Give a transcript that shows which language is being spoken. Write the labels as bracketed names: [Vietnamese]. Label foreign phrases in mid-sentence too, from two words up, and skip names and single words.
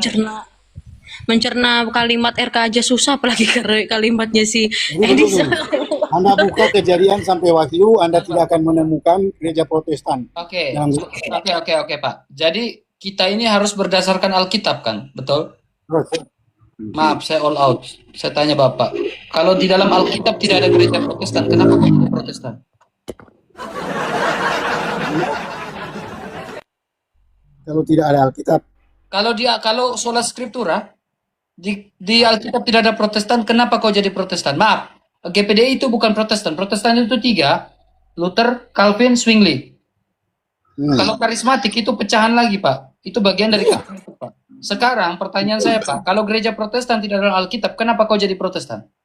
[Indonesian] mencerna kalimat RK aja susah, apalagi kalimatnya si Tunggu, Edis. tunggu. Anda buka Kejadian sampai Wahyu, Anda tidak akan menemukan gereja Protestan. Oke, Jangan- oke Pak. Jadi kita ini harus berdasarkan Alkitab kan, betul? Maaf, saya [English] all out. [Indonesian] Saya tanya Bapak, kalau di dalam Alkitab tidak ada gereja Protestan, kenapa kok jadi Protestan? Kalau tidak ada Alkitab, Kalau [Latin] sola scriptura [Indonesian] di Alkitab tidak ada Protestan, kenapa kau jadi Protestan? Maaf, GPDI itu bukan Protestan. Protestan itu 3, Luther, Calvin, Zwingli. Kalau karismatik itu pecahan lagi, Pak. Itu bagian dari karismatik, Pak. Sekarang pertanyaan saya, Pak, kalau gereja Protestan tidak ada Alkitab, kenapa kau jadi Protestan?